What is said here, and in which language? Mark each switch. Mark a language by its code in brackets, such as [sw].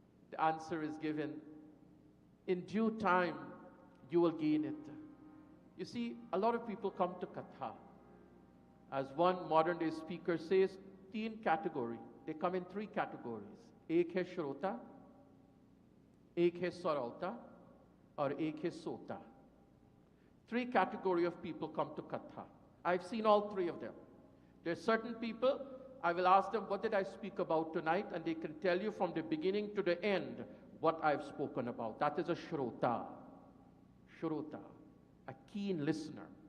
[en] The answer is given. In due time, you will gain it. You see, a lot of people come to Katha. As one modern day speaker says, 3 categories. They come in 3 categories. [hi] एक है श्रोता, एक है sarauta, और एक है sota. [en] 3 categories of people come to Katha. I've seen all 3 of them. There are certain people, I will ask them, what did I speak about tonight? And they can tell you from the beginning to the end what I've spoken about. That is a shrota. Shrota, a keen listener.